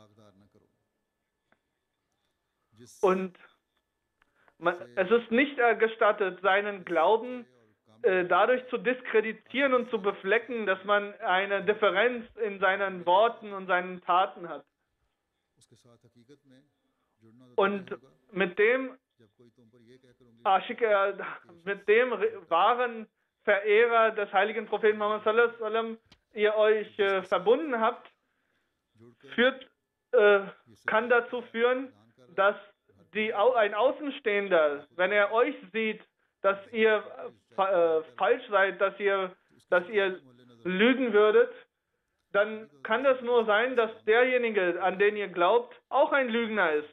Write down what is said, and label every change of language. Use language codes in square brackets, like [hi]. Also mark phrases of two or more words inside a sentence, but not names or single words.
[de] Und es ist nicht gestattet, seinen Glauben dadurch zu diskreditieren und zu beflecken, dass man eine Differenz in seinen Worten und seinen Taten hat. Und mit dem wahren Verehrer des heiligen Propheten Muhammad [ar] صلى الله عليه وسلم [de] ihr euch verbunden habt, kann dazu führen, dass ein Außenstehender, wenn er euch sieht, dass ihr falsch seid, dass ihr lügen würdet, dann kann das nur sein, dass derjenige, an den ihr glaubt, auch ein Lügner ist.